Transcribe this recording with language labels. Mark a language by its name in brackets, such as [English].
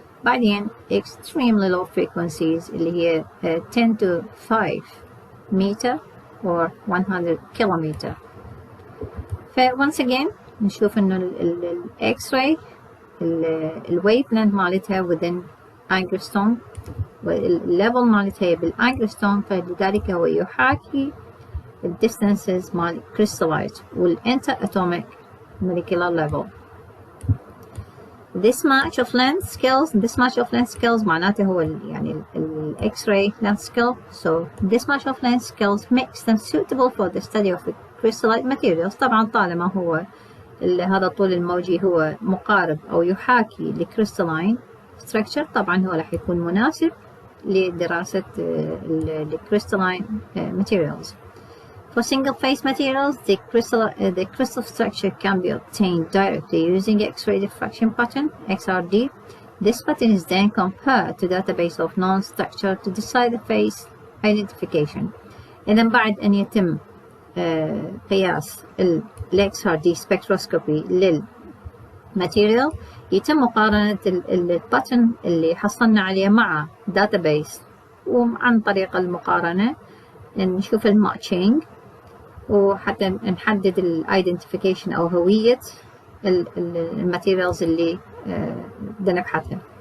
[English] بعدين extremely low frequencies [Arabic] اللي هي [English] 10 to 5 meter or 100 kilometer. [Arabic] ف [English] once again [Arabic] نشوف انه ال X-ray الويف لينث مالتها within angstrom والليفل مالتها بالانجستروم، فلذلك هو يحاكي الديستانسز مال crystallites والانتر atomic molecular level. [English] This match of length scales [Arabic] معناته هو يعني [English] ال X-ray length scale. So this match of length scales makes them suitable for the study of the crystallite materials. [Arabic] طبعا طالما هو هذا الطول الموجي هو مقارب أو يحاكي ل crystalline structure، طبعا هو راح يكون مناسب لدراسة ال crystalline materials. [English] For single-phase materials, the crystal structure can be obtained directly using X-ray diffraction pattern (XRD). This pattern is then compared to database of known structure to decide the phase identification. [Arabic] إذا بعد أن يتم قياس ال XRD spectroscopy للماتيريال يتم مقارنة الباترن اللي حصلنا عليه مع database، وعن طريق المقارنة نشوف الماتشينج وحتى نحدد الايدنتيفيكيشن او هوية الماتيريالز اللي بدنا نبحثها.